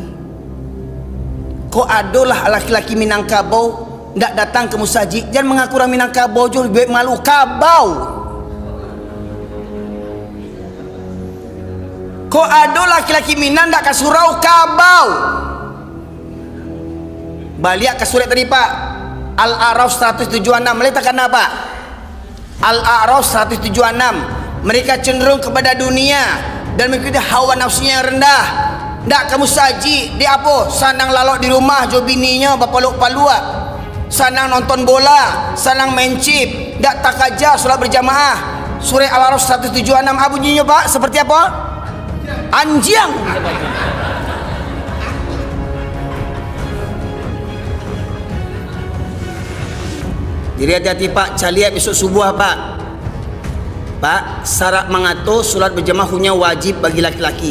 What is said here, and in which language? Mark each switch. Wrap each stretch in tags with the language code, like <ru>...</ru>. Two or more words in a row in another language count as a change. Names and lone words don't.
<id>Kok adalah laki-laki Minangkabau ndak datang ke musajid, jangan mengaku orang Minangkabau je lebih malu. Kabau. Kok ada laki-laki Minang ndak ke surau? Kabau. Balik ke surat tadi Pak, Al-A'raf 176. Meletakkan apa? Al-A'raf 176. Mereka cenderung kepada dunia dan mengikuti hawa nafsunya yang rendah. Ndak kamu saji dia apa?</id> <min>Sanang lalok di rumah jo bininya bapaluk-paluk. Sanang nonton bola, sanang main chip, ndak tak aja solat berjamaah.</min> <id>Surah Al-A'raf 176 apa bunyinya Pak? Seperti apa? Anjing. Jadi hati-hati Pak, caliat besok subuh Pak, syarat mengatur solat berjamaah hunya wajib bagi laki-laki.</id>